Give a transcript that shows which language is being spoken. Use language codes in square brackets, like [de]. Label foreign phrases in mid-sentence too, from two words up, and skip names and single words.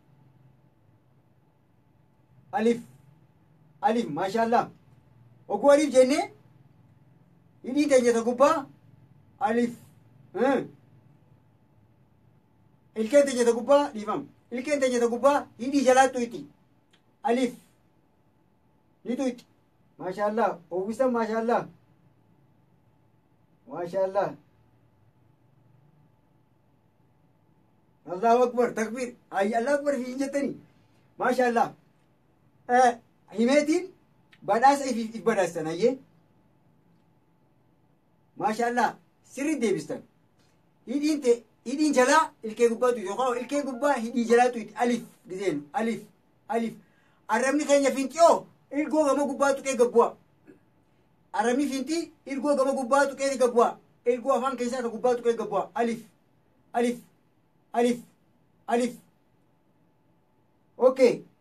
[om] alif alif maashaallah oguu alif jenne hidhii teenya ta gubbaa alif ilkeen teenya ta gubbaa dhiifam ilkeen teenya ta gubbaa hidhii jalaattu itti alif ni tuuti maashaallah uwwisan maashaallah [ar] ما شاء الله الله أكبر [om] takbir ay [ar] الله أكبر [om] fi jettani maashaallah himeetiin badhaasa if badhaastan ayyee maashaallah sirri deebistan hidhiin jalaa ilkee gubbaatu yookaan ilkee gubbaa hidhii jalaatu alif gizeen alif alif arrabni keenya finxiyoo ilgoo gama gubbaatu qee gabbu'a arrabni finxii ilgoo gama gubbaatu qee gabbu'a ilgoo afaan keessaa ka gubbaatu qee gabbu'a alif alif alif alif okay